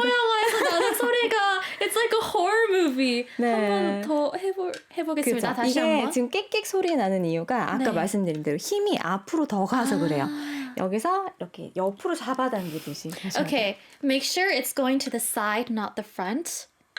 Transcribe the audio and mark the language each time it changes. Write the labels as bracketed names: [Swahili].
[Korean] 영화에서 나는 소리가 [English] It's like a horror movie. [Korean] 네. 한 번 더 해보겠습니다. 그렇죠. 다시 이게 한번. 지금 끽끽 소리 나는 이유가 아까 네. 말씀드린 대로 힘이 앞으로 더 가서 그래요. 아. 여기서 이렇게 옆으로 잡아당기듯이. 다시 한번. [English] Okay, make sure it's going to the side, not the front.